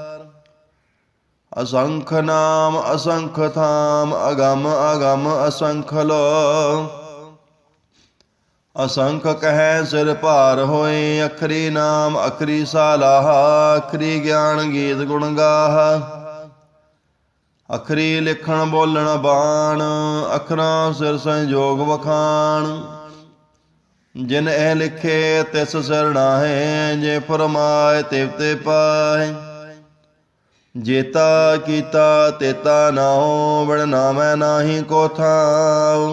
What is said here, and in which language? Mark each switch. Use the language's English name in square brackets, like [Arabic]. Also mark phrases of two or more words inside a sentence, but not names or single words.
[Punjabi] ਅਸੰਖ ਨਾਮ ਅਸੰਖ ਥਾਮ, ਅਗਮ ਅਗਮ ਅਸੰਖ ਲੋ। ਅਸੰਖ ਕਹੈ ਸਿਰ ਭਾਰ ਹੋਏ, ਅਖਰੀ ਨਾਮ ਅਖਰੀ ਸਾਲਾਹਾ। ਅਖਰੀ ਗਿਆਨ ਗੀਤ ਗੁਣ ਗਾਹਾ। ਅਖਰੀ ਲਿਖਣ ਬੋਲਣ ਬਾਣ, ਅਖਰਾਂ ਸਿਰ ਸੰਜੋਗ ਵਖਾਣ। ਜਿਨ ਇਹ ਲਿਖੇ ਤਿਸ ਸਿਰ ਨਾਹੇ, ਜੇ ਫਰਮਾਏ ਤਿਵ ਤੇ ਪਾਏ। ਜੇਤਾ ਕੀਤਾ ਤੇਤਾ ਨਾਉ, ਬਿਨ ਨਾਮੈ ਨਾਹੀ ਕੋ ਥਾਉ।